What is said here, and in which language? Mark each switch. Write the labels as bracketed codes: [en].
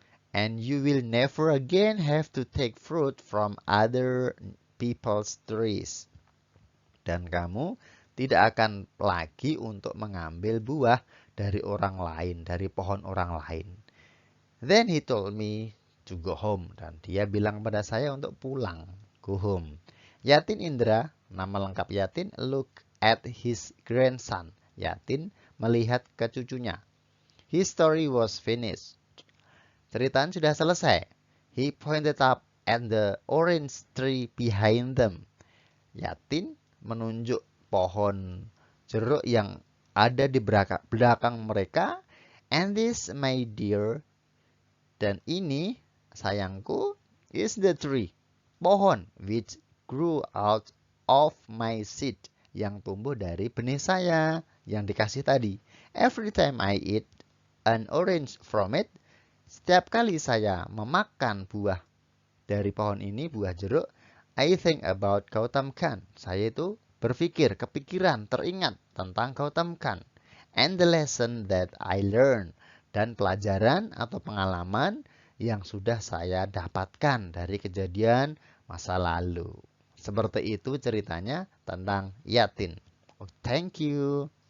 [en] And you will never again have to take fruit from other people's trees. [id] Dan kamu tidak akan lagi untuk mengambil buah dari orang lain, dari pohon orang lain. [en] Then he told me to go home. [id] Dan dia bilang pada saya untuk pulang. [en] Go home. Yatin Indra, [id] nama lengkap Yatin, [en] look at his grandson. [id] Yatin melihat ke cucunya. [en] His story was finished. [id] Ceritanya sudah selesai. [en] He pointed up at the orange tree behind them. [id] Yatin menunjuk pohon jeruk yang ada di belakang mereka. [en] And this, my dear, [id] dan ini, sayangku, [en] is the tree, pohon, which grew out of my seed, [id] yang tumbuh dari benih saya, yang dikasih tadi. [en] Every time I eat an orange from it, [id] setiap kali saya memakan buah dari pohon ini, buah jeruk, [en] I think about Gautam Khan. [id] Saya itu berpikir, kepikiran, teringat tentang Gautam Khan. [en] And the lesson that I learned. [id] Dan pelajaran atau pengalaman yang sudah saya dapatkan dari kejadian masa lalu. Seperti itu ceritanya tentang Yatin. [en] Oh, thank you.